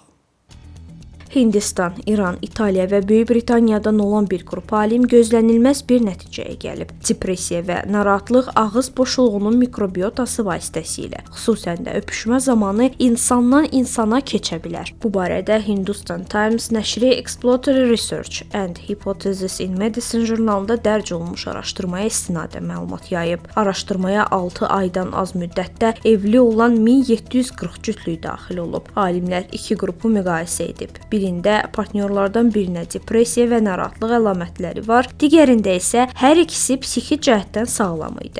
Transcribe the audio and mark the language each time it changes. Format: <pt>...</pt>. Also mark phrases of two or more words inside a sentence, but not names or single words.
<az>Hindistan, İran, İtaliya və Böyük Britaniyadan olan bir qrup alim gözlənilməz bir nəticəyə gəlib. Depressiya və narahatlıq ağız boşluğunun mikrobiotası vasitəsilə, xüsusən də öpüşmə zamanı insandan insana keçə bilər. Bu barədə Hindustan Times nəşri Exploratory Research and Hypothesis in Medicine jurnalında dərc olunmuş araşdırmaya istinadən məlumat yayıb. Araşdırmaya 6 aydan az müddətdə evli olan 1740 cütlük daxil olub. Alimlər iki qrupu müqayisə edib. Birində partnyorlardan birinə depressiya və narahatlıq əlamətləri var, digərində isə hər ikisi psixi cəhətdən sağlam idi.</az>